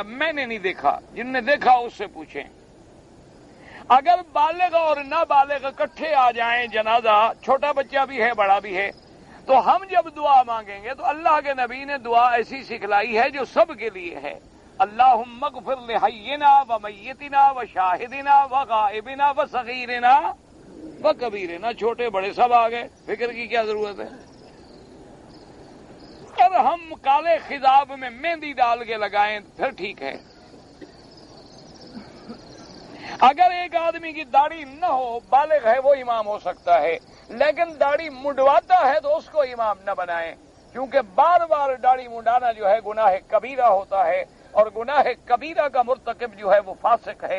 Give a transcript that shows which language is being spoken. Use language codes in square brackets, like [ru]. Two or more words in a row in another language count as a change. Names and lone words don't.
[ur] میں نے نہیں دیکھا, جن نے دیکھا اس سے پوچھیں. اگر بالغ اور نابالغ اکٹھے آ جائیں جنازہ, چھوٹا بچہ بھی ہے بڑا بھی ہے, تو ہم جب دعا مانگیں گے تو اللہ کے نبی نے دعا ایسی سکھلائی ہے جو سب کے لیے ہے. [ar] اللہم اغفر لحینا و میتنا و شاہدنا و غائبنا و صغیرنا و کبیرنا. [ur] چھوٹے بڑے سب آ گئے, فکر کی کیا ضرورت ہے. اگر ہم کالے خضاب میں مہندی ڈال کے لگائیں پھر ٹھیک ہے. اگر ایک آدمی کی داڑھی نہ ہو, بالغ ہے, وہ امام ہو سکتا ہے, لیکن داڑھی منڈواتا ہے تو اس کو امام نہ بنائیں, کیونکہ بار بار داڑھی منڈانا جو ہے گناہ کبیرہ ہوتا ہے, اور گناہ کبیرہ کا مرتکب جو ہے وہ فاسق ہے.